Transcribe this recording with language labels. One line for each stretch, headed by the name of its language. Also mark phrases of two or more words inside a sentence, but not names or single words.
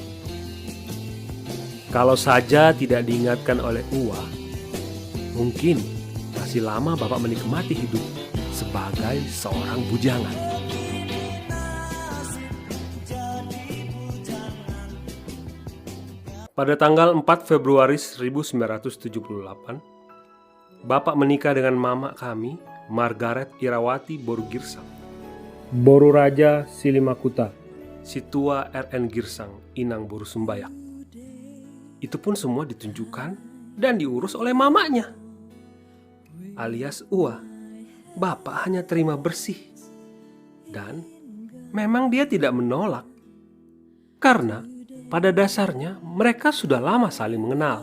Indonesian: Kalau saja tidak diingatkan oleh Uwa, mungkin masih lama Bapak menikmati hidup sebagai seorang bujangan. Pada tanggal 4 Februari 1978, Bapak menikah dengan mama kami, Margaret Irawati Boru Girsang, Boru Raja Silimakuta, Situa RN Girsang, Inang Boru Sumbayak. Itu pun semua ditunjukkan dan diurus oleh mamanya, alias Uwa. Bapak hanya terima bersih. Dan memang dia tidak menolak, karena pada dasarnya, mereka sudah lama saling mengenal.